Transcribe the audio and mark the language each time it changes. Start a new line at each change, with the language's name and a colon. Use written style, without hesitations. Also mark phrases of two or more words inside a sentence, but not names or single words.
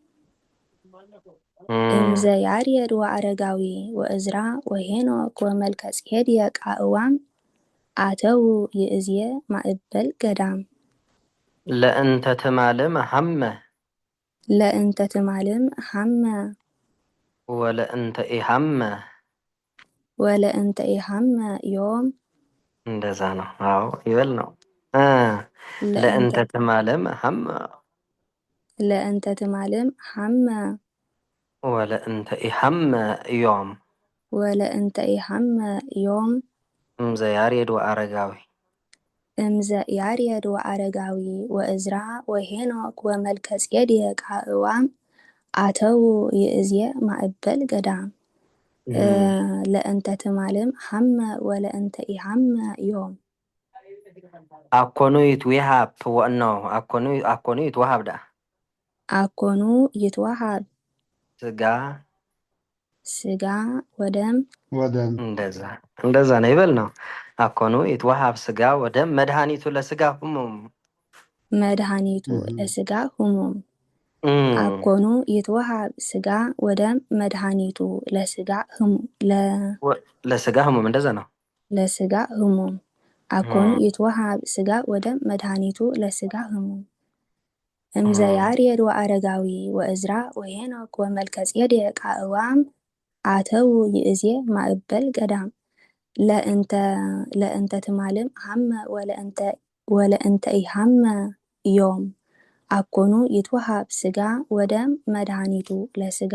Geez: እምዘ ያሬድ ወአረጋዊ ወእዝራ ወሄኖክ ወመልከጼዴቅ አዕዋም አተው ይእዝየ ማእበል ገዳም ለእንተ ትማልም ለእንተ ትማልም ሐመ ወለእንተ ኢሐመ ወለእንተ ኢሐመ ዮም
Amharic: እንደዛ ነው። አዎ ይበል ነው። ለእንተ
Geez: ለእንተ ትማለም ሐመ ለእንተ ትማልም ሐመ ወለእንተ ኢሐመ ዮም ወለእንተ ኢሐመ ዮም እምዘ ያሬድ ወአረጋዊ እምዘ ያሬድ ወአረጋዊ ወእዝራ ወሄኖክ ወመልከ ጼዴቅ አእዋም አተው ይእዜ ማእበል ገዳም ለእንተ ትማልም ሐመ ወለእንተ ኢሐመ ዮም አኮኑ ይትወሃብ ወእኖ አኮኑ ይትወሃብ ዳ አኮኑ ይትወሃብ ስጋ ወደም
Amharic: እንደዛ ነው ይበል ነው።
Geez: አኮኑ ይትወሃብ ስጋ ወደም መድኃኒቱ ለስጋ ህሙም መድኃኒቱ ለስጋ ህሙም አኮኑ ይትወሃብ ስጋ ወደም መድኃኒቱ ለስጋ ህሙም ለስጋ ህሙም
Amharic: እንደዛ ነው።
Geez: ለስጋ ህሙም አኮኑ ይትወሃብ ስጋ ወደም መድኃኒቱ ለስጋ ህሙም እምዘ ያሬድ ወአረጋዊ ወእዝራ ወሄኖክ ወመልከ ጼዴቅ አእዋም አተው ይእዜ ማእበል ገዳም ለእንተ ትማልም ሐመ ወለእንተ ኢሐመ ዮም አኮኑ ይትወሃብ ስጋ ወደም መድኃኒቱ ለስጋ